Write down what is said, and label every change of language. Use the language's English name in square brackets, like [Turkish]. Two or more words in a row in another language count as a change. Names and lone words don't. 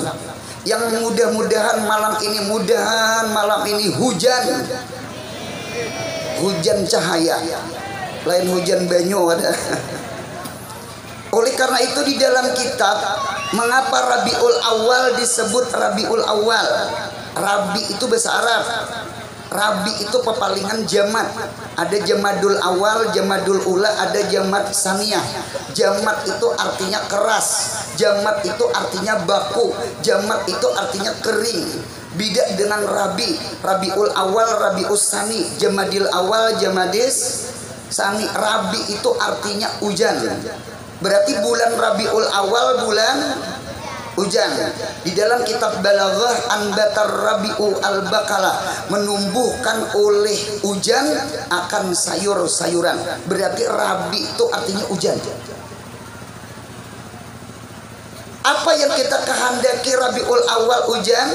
[Indonesian] Yang mudah-mudahan malam ini hujan cahaya, [Banjar] lain hujan banyu ada. [Indonesian] Oleh karena itu di dalam kitab, mengapa Rabiul Awal disebut Rabiul Awal? Rabi itu bahasa Arab, Rabi itu pepalingan jamat. Ada jamadul awal, jamadul ula, ada jamat saniyah. Jamat itu artinya keras, jamat itu artinya baku, jamat itu artinya kering. Beda dengan rabi, rabiul awal, rabius sani, jamadil awal, jamadis sani. Rabi itu artinya hujan. Berarti bulan rabiul awal bulan hujan. Di dalam kitab Balaghah, [Arabic] anbatar rabiu al-bakala, [Indonesian] menumbuhkan oleh hujan akan sayur-sayuran. Berarti rabi itu artinya hujan. Apa yang kita kehendaki rabiul awal hujan?